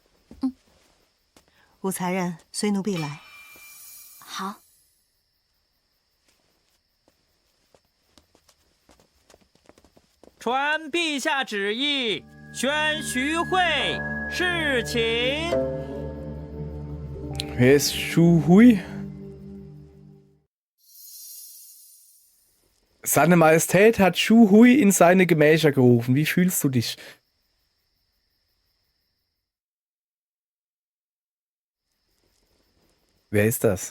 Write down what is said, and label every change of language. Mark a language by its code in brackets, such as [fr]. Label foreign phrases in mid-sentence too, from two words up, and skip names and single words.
[zh] 武才人，随奴婢来。好。传陛下旨意，宣徐慧侍寝。 [de] Wer ist Shu Hui? Seine Majestät hat Shu Hui in seine Gemächer gerufen. Wie fühlst du dich? Wer ist das?